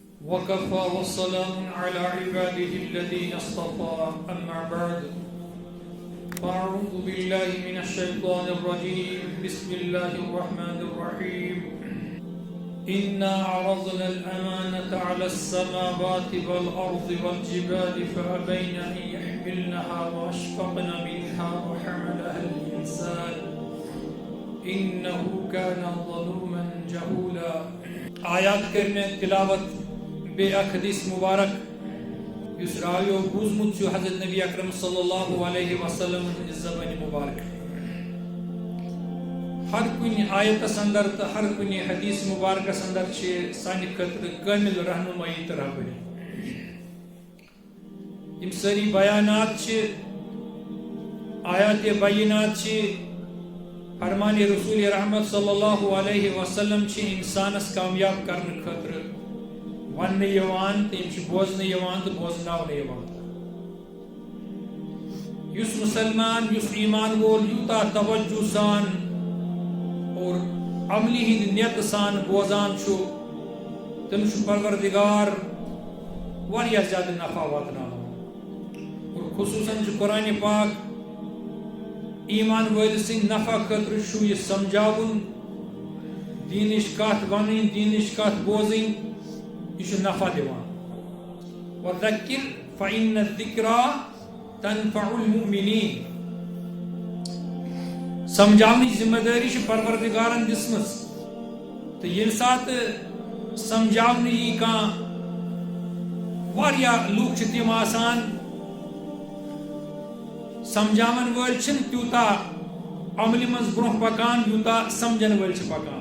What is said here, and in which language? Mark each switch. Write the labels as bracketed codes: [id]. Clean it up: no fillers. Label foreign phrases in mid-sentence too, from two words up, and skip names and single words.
[ar] وكفى والسلام على عباده الذين اصطفى أما بعد فأعوذ بالله من الشيطان الرجيم بسم الله الرحمن الرحيم إنا عرضنا الأمانة على السماوات والأرض والجبال فأبين أن يحملنها وأشفقن منها وحملها الإنسان إنه كان ظلوما جهولا. [ks] آیات کرنے تلاوت بے حدیث مبارک یس راویو بوزمت چھُ حضرت نبی اکرم [ar] صلی اللہ علیہ وسلم [ks] زبان مبارک ہر کُنہِ آیتس اندر تو ہر کُنہِ حدیث مبارکس اندر چھِ سانہِ خٲطرٕ کامل رہنمائی تہٕ رہبری. یم ساری بیانات چھِ آیات بینات چھِ فرمان رسول رحمت [ar] صلی اللہ علیہ وسلم [ks] چھِ انسانس کامیاب کرنے خاطر ون یوان تو یم بوزن یوان تو بوزناون یوان. یس مسلمان یس ایمان وول یوتا توجہ سان اور عملی ہند نیت سان بوزان چھو تم چھو پروردگار واریاہ زیادہ نفع واتناوان. اور خصوصاً چھو قرآن پاک ایمان وٲلۍ سٕنٛدِ نفع خٲطرٕ چھُ یہِ سمجھاوُن دیٖنٕچ کتھ ونٕنۍ دیٖنٕچ کتھ بوزٕنۍ یہ چھُ نفع دِوان. [ar] وَذَكِّرْ فَإِنَّ الذِّكْرَى تَنفَعُ الْمُؤْمِنِينَ. [ks] سمجھاونٕچ ذمہ دٲری چھِ پروردگارن دِژمٕژ تہٕ ییٚمہِ ساتہٕ سمجھاونہٕ یی کانٛہہ واریاہ لوٗکھ چھِ تِم آسان سمجھاون وٲلۍ چھِنہٕ تیوٗتاہ عملہِ منٛز برونٛہہ پکان یوٗتاہ سمجھن وٲلۍ چھِ پکان.